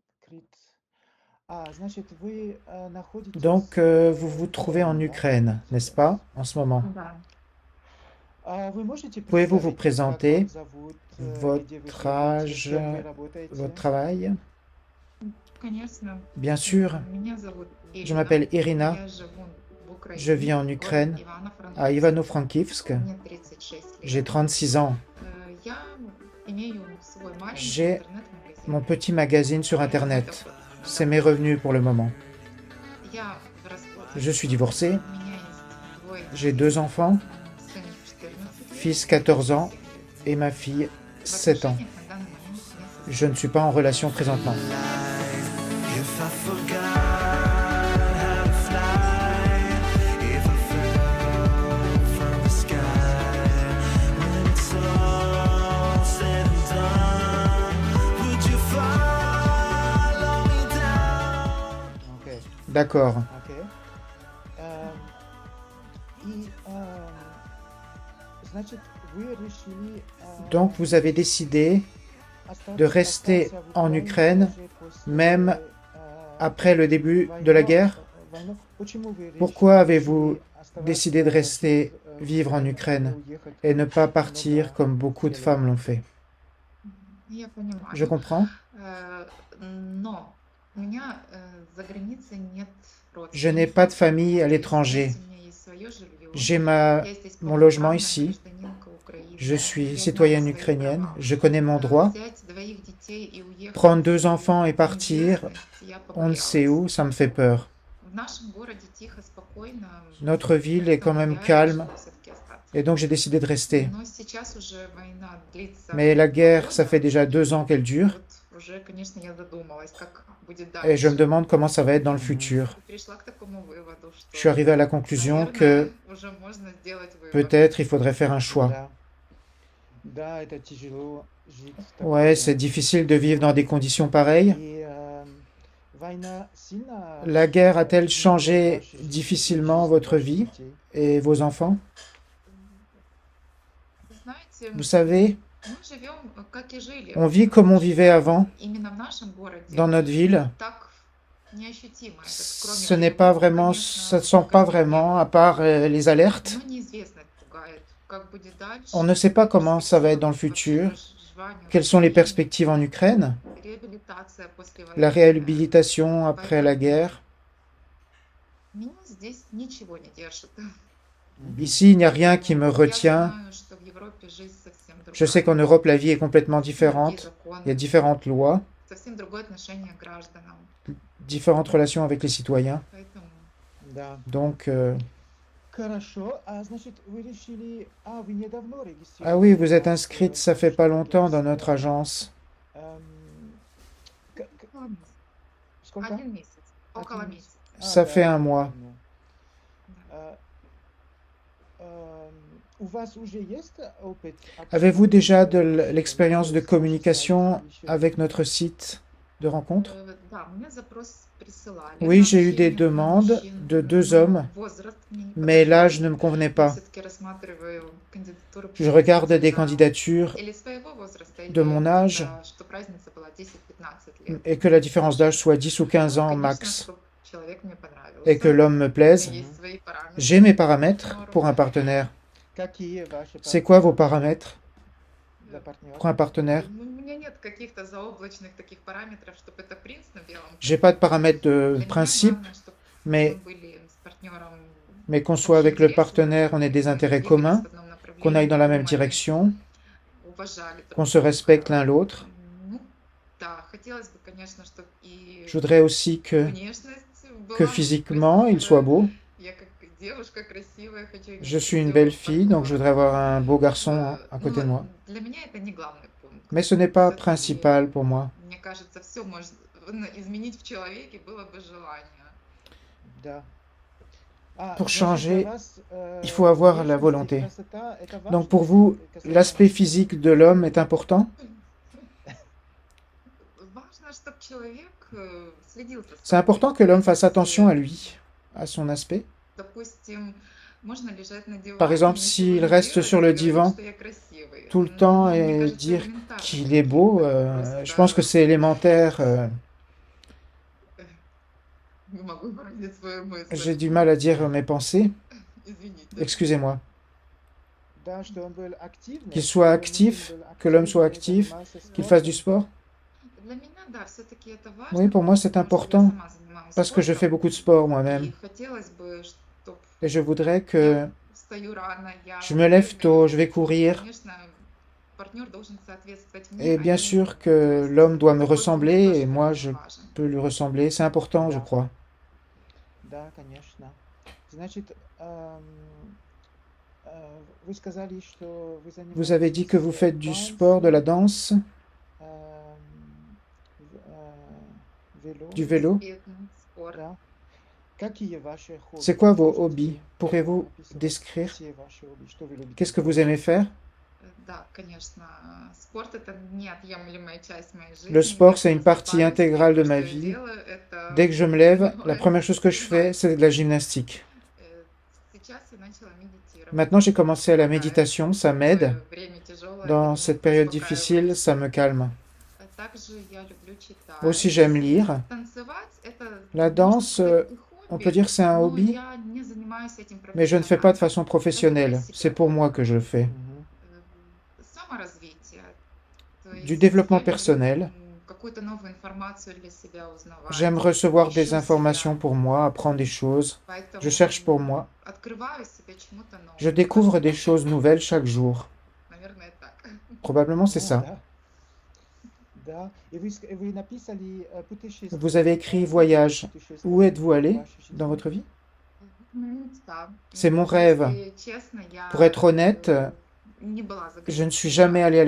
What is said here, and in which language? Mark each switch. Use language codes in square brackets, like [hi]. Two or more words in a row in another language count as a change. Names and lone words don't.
[fr] Donc, vous vous trouvez en Ukraine, n'est-ce pas, en ce moment? [ru] Да, [fr] Pouvez-vous vous présenter, votre âge, votre travail? [ru] конечно. [fr] Bien sûr, [ru] Меня зовут [fr] je [ru] Ирина. [fr] m'appelle Irina, [ru] Я живу в [fr] je vis [ru] Украине, [fr] en [ru] город [fr] Ukraine, à [ru] Ивано-Франкивск. [fr] Ivano-Frankivsk. [ru] Мне 36 лет. [fr] J'ai 36 ans. [ru] Я имею свой маленький [fr] J'ai [ru] интернет-магазин. [fr] mon petit magazine sur [ru] Моя [fr] Internet. [ru] работа [fr] C'est mes [ru] закончилась. [fr] revenus pour le moment. [ru] Я в разводе. [fr] Je suis divorcé, [ru] У меня есть двое [fr] j'ai [ru] детей. [fr] 2 enfants, [ru] Сын 14 лет, [fr] fils 14 ans [ru] дочь 7 лет. [fr] et ma fille [ru] В [fr] 7 ans. [ru] отношениях на данный момент не [fr] Je ne [ru] состою. [fr] suis pas en relation présentement. [en] If I forgot how to fly, if I fell from the sky, when it's all said and done, would you follow me down? [fr] D'accord. Donc vous avez décidé de rester en Ukraine même après le début de la guerre? Pourquoi avez-vous décidé de rester vivre en Ukraine et ne pas partir comme beaucoup de femmes l'ont fait? [ru] Я понимаю. [fr] Je comprends. [ru] Но у меня за границей нет [fr] Je n'ai [ru] родственников. [fr] pas de famille à l'étranger. [ru] Здесь у меня есть свое жилье. [fr] J'ai [ru] Я здесь [fr] mon logement [ru] полноправная [fr] ici. [ru] гражданинка Украины. [fr] Je suis [ru] Я знаю [fr] citoyenne [ru] свои [fr] ukrainienne. [ru] права. [fr] Je connais mon droit. [ru] Взять двоих детей и уехать [fr] Prendre 2 enfants et [ru] в [fr] partir, [ru] неизвестность, я [fr] on ne sait [ru] побоялась. [fr] où, ça me fait peur. [ru] В нашем городе тихо, спокойно, [fr] Notre ville est quand même [ru] поэтому я [fr] calme [ru] решила все-таки остаться. [fr] et donc j'ai décidé de rester. [ru] Но сейчас уже война длится [fr] Mais la [ru] 2 [fr] guerre, ça [ru] года. [fr] fait déjà 2 ans qu'elle dure [ru] Вот уже, конечно, я задумалась, как будет [fr] et je me [ru] дальше. [fr] demande comment ça va être dans le futur. [ru] И пришла к такому выводу, [fr] Je suis [ru] что, [fr] arrivé à la conclusion [ru] наверное, [fr] que [ru] уже можно сделать выбор. [fr] peut-être il faudrait faire un choix. Ouais, c'est difficile de vivre dans des conditions pareilles. La guerre a-t-elle changé difficilement votre vie et vos enfants? [ru] Знаете, [fr] Vous savez, [ru] мы живем, как и жили. [fr] on vit comme on vivait avant [ru] Именно в нашем городе [fr] dans notre ville. [ru] так неощутимо. Это [fr] Ce [ru] кроме [fr] n'est pas [ru] тревог, [fr] vraiment, [ru] конечно, [fr] ça ne sent pas vraiment, à part les alertes. [ru] но неизвестность пугает. Как будет дальше? [fr] On ne sait pas comment ça va être dans le futur. Quelles sont les perspectives en Ukraine? [ru] Реабилитация после [fr] La [ru] войны. [fr] réhabilitation après la guerre? [ru] Меня здесь ничего не держит. [fr] Ici, il n'y a rien qui me [ru] Я [fr] retient. [ru] знаю, что в Европе жизнь совсем [fr] Je sais qu'en [ru] другая. [fr] Europe, la vie est complètement [ru] Другие [fr] différente. Il y a [ru] законы, [fr] différentes lois, [ru] совсем другое отношение к гражданам. [fr] différentes relations avec les citoyens. [ru] Поэтому [fr] Donc, ah oui, vous êtes inscrite, ça fait pas longtemps dans notre agence. [ru] один месяц, около месяца. [fr] Ça fait un mois. [ru] Да. [fr] Avez-vous déjà de l'expérience de communication avec notre site de rencontre? [ru] Да, мне запрос присылали. [fr] Oui, j'ai eu des [ru] Сообщения [fr] demandes [ru] мужчин, [fr] de 2 hommes, [ru] но возраст мне не [fr] mais l'âge [ru] подходит. [fr] ne me convenait [ru] Я [fr] pas. [ru] все-таки рассматриваю кандидатуру [fr] Je regarde des [ru] представителя [fr] candidatures [ru] или своего возраста, [fr] de mon [ru] или [fr] âge [ru] что разница была 10-15 лет. [fr] et que la différence d'âge soit 10 ou 15 ans [ru] Конечно, [fr] max [ru] чтобы человек мне понравился. [fr] et que l'homme me [ru] У меня [fr] plaise. [ru] есть свои параметры. [fr] J'ai mes paramètres pour un partenaire. C'est quoi vos paramètres pour un partenaire? [ru] У меня нет каких-то заоблачных таких параметров, чтобы это принц на белом [fr] J'ai pas de paramètres de [ru] Для меня [fr] principe, [ru] главное, чтобы [fr] mais, [ru] мы были с партнером [fr] mais qu'on soit avec le partenaire, on ait des intérêts communs, qu'on aille dans la même direction, [ru] уважали друг [fr] qu'on se respecte l'un l'autre. [ru] Ну, да, хотелось бы, конечно, чтобы и [fr] Je voudrais aussi [ru] внешность [fr] que [ru] была [fr] physiquement il soit [ru] красивая. [fr] beau. [ru] Я как девушка красивая, хочу иметь [fr] Je suis une [ru] красивого [fr] belle fille, donc je [ru] партнера. [fr] voudrais avoir un beau garçon à [ru] Ну, [fr] côté de moi. [ru] для меня это не главный пункт. [fr] Mais ce n'est pas [ru] Все-таки, [fr] principal pour moi. [ru] мне кажется, все можно изменить в человеке было бы желание. [fr] Pour changer, il faut avoir la volonté. Donc pour vous, l'aspect physique de l'homme est important? [ru] Важно, чтобы человек следил за [fr] C'est [ru] собой. [fr] important que l'homme fasse [ru] Если, [fr] attention à lui, à son aspect. [ru] допустим, можно лежать на [fr] Par [ru] диване, [fr] exemple, [ru] ничего [fr] s'il [ru] не [fr] reste [ru] делать [fr] sur [ru] и [fr] le [ru] говорить, [fr] divan [ru] что я красивый. [fr] tout le temps [ru] Мне [fr] et [ru] кажется, [fr] dire [ru] элементарно [fr] qu'il est [ru] какие-то [fr] beau, je pense que [ru] просто [fr] c'est élémentaire. [ru] Не могу выразить свою мысль. [fr] J'ai du mal à dire mes pensées. [ru] Извините. [fr] Excusez-moi. Qu'il Qu'il soit actif, que l'homme soit actif, qu'il fasse du sport. [ru] Для меня, да, все-таки это важно, [fr] Oui, pour moi, c'est [ru] потому что я [fr] important [ru] сама занимаюсь [fr] parce que je fais [ru] спортом, [fr] beaucoup de sport moi-même. [ru] и хотелось бы, чтоб [fr] Et je voudrais [ru] я [fr] que [ru] встаю рано, я [fr] je me lève [ru] вовремя [fr] tôt, [ru] иду. [fr] je vais courir. [ru] Конечно, партнер должен соответствовать мне, [fr] Et [ru] а [fr] bien [ru] не [fr] sûr [ru] ему. То [fr] que [ru] есть [fr] l'homme doit me [ru] спорт для меня [fr] ressembler [ru] тоже [fr] et moi [ru] очень [fr] je [ru] важен. [fr] peux lui ressembler. C'est important, je [ru] Да. [fr] crois. Vous avez dit que vous faites du sport, de la danse, du vélo. [ru] Велосипед, спорт. [fr] C'est quoi vos hobbies? Pourriez-vous décrire? Qu'est-ce que vous aimez faire? [ru] Да, конечно, спорт это неотъемлемая часть моей жизни. [fr] Le sport, [ru] Я [fr] c'est une partie [ru] просыпаюсь, [fr] intégrale de [ru] первое, [fr] ma [ru] что я [fr] vie. [ru] делаю, это [fr] Dès que je me lève, la [ru] занимаюсь [fr] première chose que je fais, c'est de la gymnastique. [ru] Сейчас я начала медитировать. [fr] Maintenant, j'ai commencé à la [ru] Помогает. [fr] méditation, ça [ru] В [fr] m'aide. [ru] такое время тяжелое [fr] Dans [ru] меня [fr] cette période [ru] успокаивает. [fr] difficile, ça me calme. [ru] Также я люблю читать. [fr] Aussi, j'aime lire. [ru] Танцевать это [fr] La [ru] можно [fr] danse, [ru] сказать и [fr] on [ru] хобби, [fr] peut dire que c'est un [ru] но [fr] hobby, [ru] я не занимаюсь этим [fr] mais je ne fais pas de [ru] профессионально. [fr] façon professionnelle. C'est pour moi que je le fais. [ru] Саморазвитие. То [fr] Du [ru] есть [fr] développement [ru] я люблю [fr] personnel. [ru] какую-то новую информацию для себя [fr] J'aime [ru] узнавать, [fr] recevoir des [ru] ищу себя, [fr] informations pour moi, apprendre des choses. Je [ru] поэтому [fr] cherche pour moi. [ru] открываю себя чему-то [fr] Je [ru] новому. [fr] découvre des choses nouvelles chaque jour. [ru] Наверное, так. [fr] Probablement, c'est ça. Vous avez écrit voyage. Où êtes-vous allé dans votre vie? [ru] Мечта. [fr] C'est mon rêve. [ru] Если честно, я [fr] Pour être honnête, [ru] не была за [fr] je ne [ru] границей. [fr] suis jamais allé à